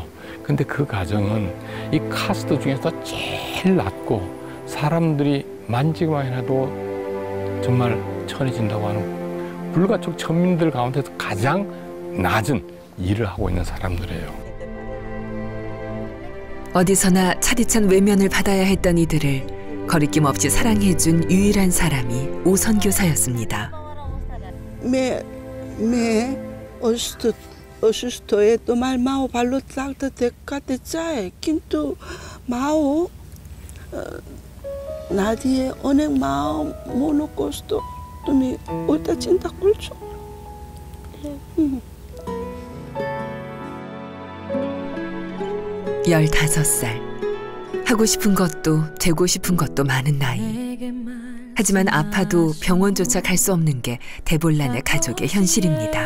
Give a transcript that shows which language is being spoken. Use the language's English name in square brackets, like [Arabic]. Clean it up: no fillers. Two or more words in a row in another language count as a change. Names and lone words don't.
[Korean] 근데 그 가정은 이 카스트 중에서 제일 낮고 사람들이 만지기만 해도 정말 천해진다고 하는 불가촉 천민들 가운데서 가장 낮은 일을 하고 있는 사람들이에요. 어디서나 차디찬 외면을 받아야 했던 이들을 거리낌 없이 사랑해준 유일한 사람이 오선 교사였습니다. [Bangla] অসুস্থ হয়ে তোমার মাও ভালো দেখাতে চায় কিন্তু মাও না দিয়ে অনেক মাও মনে কষ্ট তুমি ওইটা চিন্তা করছো? [Korean] 15살. 하고 싶은 것도 되고 싶은 것도 많은 나이. 하지만 아파도 병원조차 갈 수 없는 게 데볼란의 가족의 현실입니다.